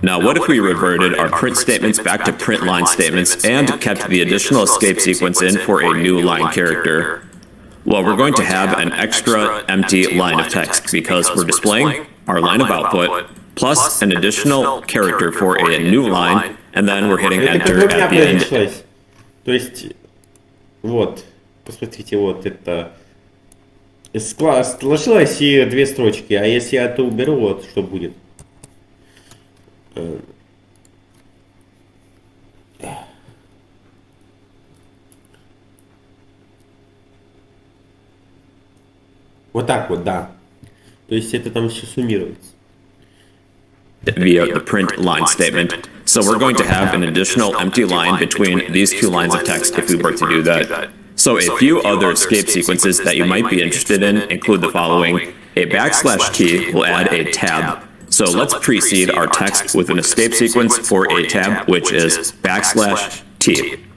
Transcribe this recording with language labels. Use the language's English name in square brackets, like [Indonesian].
[English] Now, what if we reverted our print statements back to print line statements and kept the additional escape sequence in for a new line character? Well, we're going to have an extra empty line of text because we're displaying our line of output plus an additional character for a new line, and then we're hitting enter at the end. [Russian] То есть, вот. Посмотрите, вот это сложилось и две строчки, а если я это уберу, вот что будет. Вот так вот, да. То есть это там все суммируется. [English] Via the print line statement. So we're going to have an additional empty line between these two lines of text if we were to do that. So a few other escape sequences that you might be interested in include the following. A backslash key will add a tab. So let's precede our text with an escape sequence for a tab, which is backslash T.